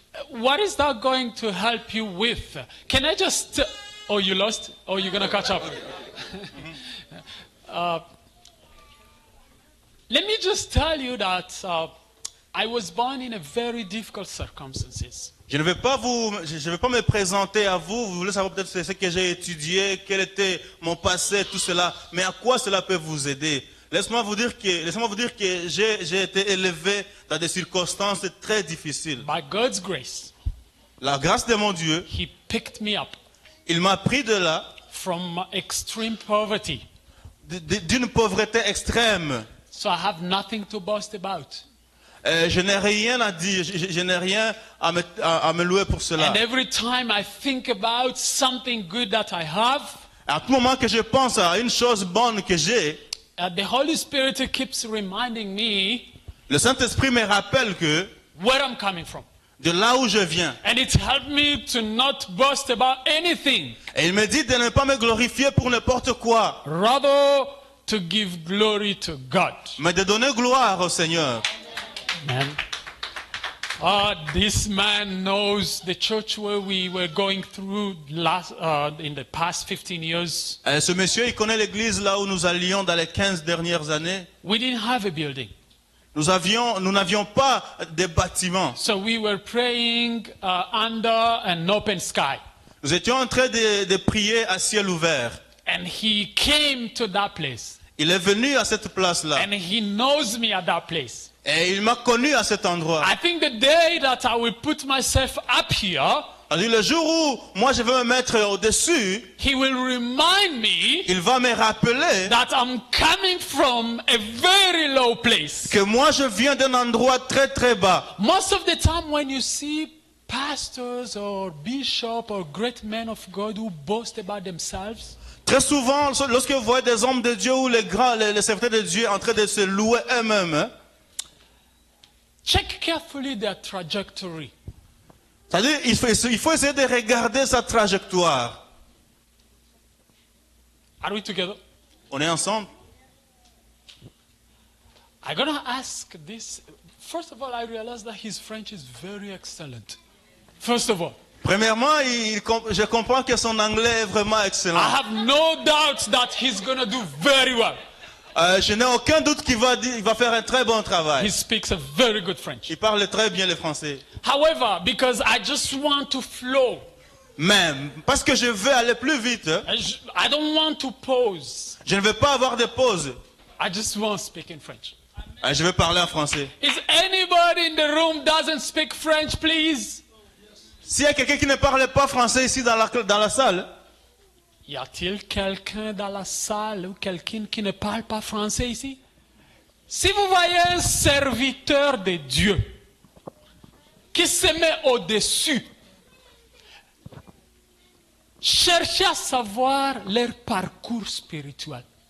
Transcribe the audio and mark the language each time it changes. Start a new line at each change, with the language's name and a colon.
English: What is that going to help you with? Can I just... Oh, you lost? Oh, you're going to catch up. Let me just tell you that I was born in a very difficult circumstances.
French: Je ne vais pas me présenter à vous. Vous voulez savoir peut-être ce que j'ai étudié, quel était mon passé, tout cela. Mais à quoi cela peut vous aider? Laissez-moi vous dire que j'ai été élevé dans des circonstances très difficiles.
English: By God's grace,
French: La grâce de mon Dieu,
English: He picked me up
French: il m'a pris de là,
English: from extreme poverty.
French: d'une pauvreté extrême.
English: So I have nothing to boast about.
French: Je n'ai rien à dire, je n'ai rien à me louer pour cela.
English: And every time I think about something good that I have,
French: À tout moment que je pense à une chose bonne que j'ai,
English: the Holy Spirit keeps reminding me
French: le Saint-Esprit me rappelle que
English: where I'm coming from.
French: de là où je viens.
English: And it helped me to not boast about anything.
French: Et il me dit de ne pas me glorifier pour n'importe quoi,
English: Rather, to give glory to God.
French: mais de donner gloire au Seigneur.
English: Man. This man knows the church where we were going through in the past 15 years.
French: Ce monsieur, il connaît l'église là où nous allions dans les 15 dernières années.
English: We didn't have a building.
French: Nous n'avions pas de bâtiments.
English: So we were praying under an open sky.
French: Nous étions en train de prier à ciel ouvert.
English: And he came to that place.
French: Il est venu à cette place-là.
English: And he knows me at that place.
French: Et il m'a connu à cet endroit.
English: I think the day that I will put myself up here,
French: C'est-à-dire le jour où moi je vais me mettre au-dessus,
English: he will remind me
French: il va me rappeler
English: that I'm coming from a very low place.
French: que moi je viens d'un endroit très très bas.
English: Most of the time when you see pastors or bishops or great men of God who boast about themselves,
French: Très souvent, lorsque vous voyez des hommes de Dieu ou les serviteurs de Dieu en train de se louer eux-mêmes,
English: check carefully their trajectory.
French: c'est-à-dire il faut essayer de regarder sa trajectoire.
English: Are we together?
French: On est ensemble?
English: I'm going to ask this. First of all, I realize that his French is very excellent. First of all.
French: Premièrement, je comprends que son anglais est vraiment excellent.
English: I have no doubt that he's going to do very well.
French: Je n'ai aucun doute qu'il va faire un très bon travail.
English: He speaks a very good French.
French: Il parle très bien le français.
English: However, because I just want to flow,
French: Même parce que je veux aller plus vite,
English: I don't want to pause.
French: je ne veux pas avoir de pause.
English: I just want to speak in French.
French: Je vais parler en français. Is anybody in the room doesn't speak French, please? S'il y a quelqu'un qui ne parle pas français ici dans la salle, Y a-t-il quelqu'un dans la salle ou quelqu'un qui ne parle pas français ici? Si vous voyez un serviteur de Dieu qui se met au-dessus, cherchez à savoir leur parcours spirituel.